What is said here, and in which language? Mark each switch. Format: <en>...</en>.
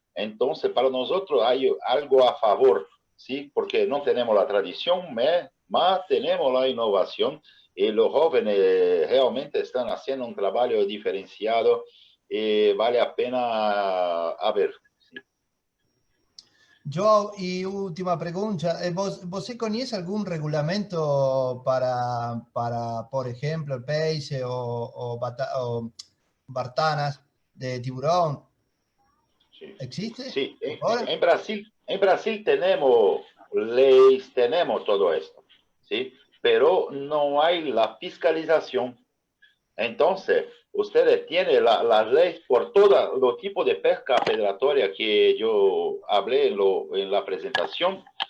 <es>Entonces, para nosotros hay algo a favor, ¿sí? Porque no tenemos la tradición, más tenemos la innovación y los jóvenes realmente están haciendo un trabajo diferenciado y vale la pena a ver. ¿Sí?</es> <pt>João, e última pergunta, você conhece algum regulamento para por exemplo, peixe ou bartanas de tiburão?</pt> <es>Sí. ¿Existe? Sí. Ahora, En Brasil tenemos leyes, tenemos todo esto, ¿sí? Pero no hay la fiscalización. Entonces, ustedes tienen las leyes por todo los tipos de pesca predatoria que yo hablé en la presentación.</es>